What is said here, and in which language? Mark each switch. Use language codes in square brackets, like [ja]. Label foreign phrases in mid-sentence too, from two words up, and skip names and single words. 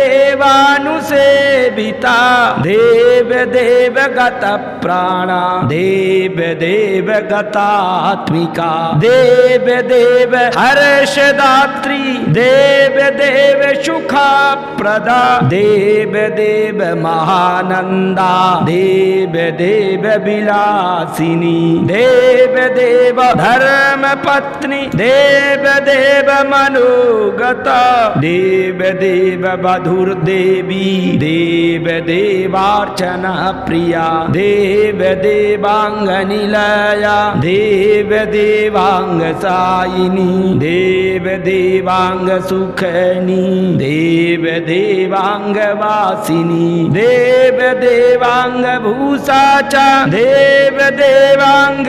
[sa] देवानुसेविता देव देव गत प्राणा देव देव गतात्मिका देव देव हर्षदात्री देव देव सुखप्रदा देव देव महानंदा देव देव विलासिनी देव देव धर्म पत्नी देव देव मनोगता देव देव मधुर देवी देव देवार्चना प्रिया देव देवांग निलया देव देवांग सायिनी देव देवांग सुखनी देव देवांग वासिनी देव देवांग भूषा च देव देवांग